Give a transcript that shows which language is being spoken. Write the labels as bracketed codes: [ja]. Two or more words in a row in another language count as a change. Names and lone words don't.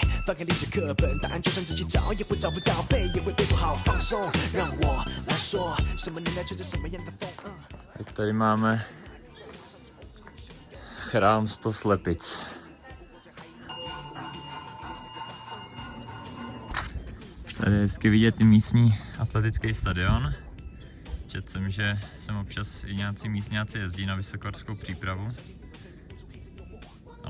[zh] 翻开历史课本，答案就算仔细找也会找不到，背也会背不好。放松，让我来说，什么年代吹着什么样的风？ [cs] Tak tady máme chrám 100 slepic. Tady je hezky vidět i místní atletický stadion. Četl jsem, že sem občas i nějací místňáci jezdí na vysokohorskou přípravu.